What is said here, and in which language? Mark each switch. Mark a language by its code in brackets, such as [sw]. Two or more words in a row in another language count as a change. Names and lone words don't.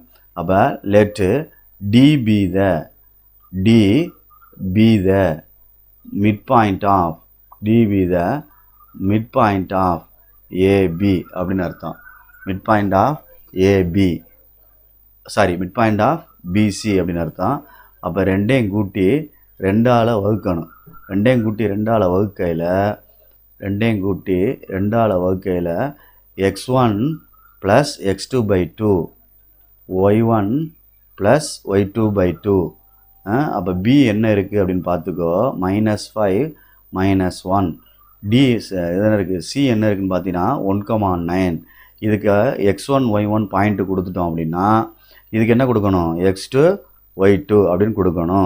[en] அப்போ let D be the midpoint of AB [ta] அப்படின்னு அர்த்தம். [en] midpoint of AB, sorry, midpoint of BC [ta] அப்படின்னு அர்த்தம். அப்போ ரெண்டையும் கூட்டி 2ஆல் வகுக்கணும். ரெண்டையும் கூட்டி 2ஆல் வகுக்கையில் x1 + x2/2, y1 + y2/2. அப்போ பி என்ன இருக்குது அப்படின்னு பார்த்துக்கோ, -5 -1. டி என்ன இருக்குது, சி என்ன இருக்குதுன்னு பார்த்தீங்கன்னா 1,9. இதுக்கு x1 y1 பாயிண்ட்டு கொடுத்துட்டோம் அப்படின்னா இதுக்கு என்ன கொடுக்கணும், x2 y2 அப்படின்னு கொடுக்கணும்.